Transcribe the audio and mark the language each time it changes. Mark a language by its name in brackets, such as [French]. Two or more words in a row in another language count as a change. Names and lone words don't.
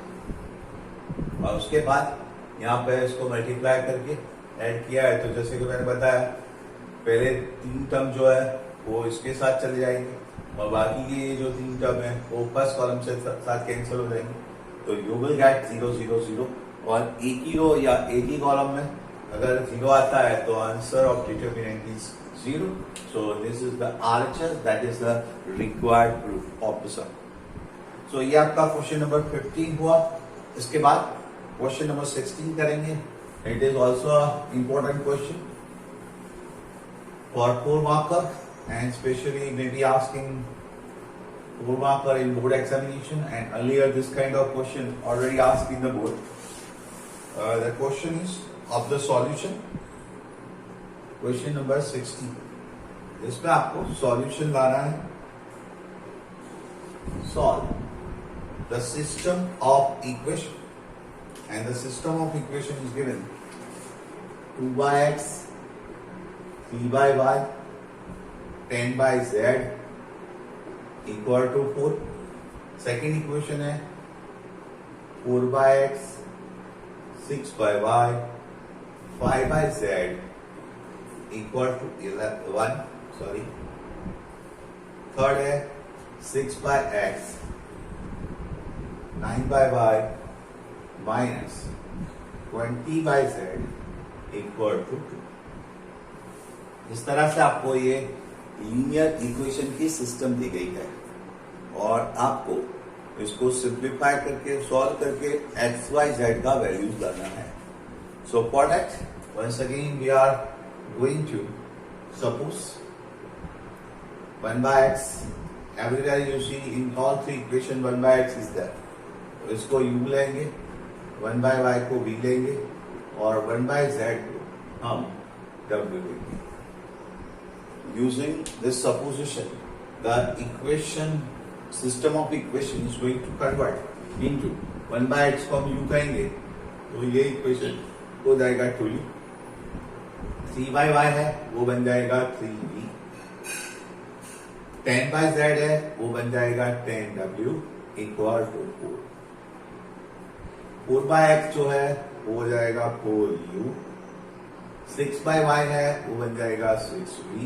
[Hindi] और उसके बाद यहाँ पे इसको मल्टीप्लाई करके ऐड किया है, तो जैसे कि मैंने बताया पहले 3 टर्म जो है वो इसके साथ चले जाएंगे, और बाकी के जो 3 टर्म है वो [English] first column [Hindi] से साथ कैंसिल हो जाएंगे। [English] तो you will get 0 0 0। [Hindi] और एक ही रो या एक ही कॉलम में अगर 0 आता है तो [English] answer of determinant is [Hindi] 0। [English] so this is the RHS, that is the required proof of the sum. [Hindi] सो ये आपका [English] question number [Hindi] 15 हुआ। इसके बाद [English] question number [Hindi] 16 करेंगे। [English] it is also important question for 4 marker and specially may be asking 4 marker in board examination, and earlier this kind of question already asked in the board. The question is of the solution, question number 16. [Hindi] इसमें आपको solution लाना है। [English] Solve the system of equation, and the system of equation is given 2x 3 by y 10 by z equal to 4। second equation है 4 by x 6 by y 5 by z equal to 1। sorry, third है 6 by x 9 by y minus 20 by z equal to 2। [Hindi] इस तरह से आपको ये [English] linear equation [Hindi] की सिस्टम दी गई है और आपको इसको सिंप्लीफाई करके सॉल्व करके [English] x y z [Hindi] का वैल्यूज लाना है। [English] so for that once again we are going to suppose 1 by x, everywhere you see in all three equation 1 by x is there, [Hindi] तो इसको u लेंगे, 1 by y को v लेंगे और 1 by z को हम w लेंगे। [English] Using this supposition, the equation system of equation is going to convert into 1 by x [Hindi] को हम u कहेंगे, तो ये इक्वेशन हो जाएगा 2u। 3 by y है वो बन जाएगा 3v। 10 by z है वो बन जाएगा 10w [English] equal to [Hindi] 4। 4 by x जो है वो हो जाएगा 4u। 6 by y है वो बन जाएगा 6v।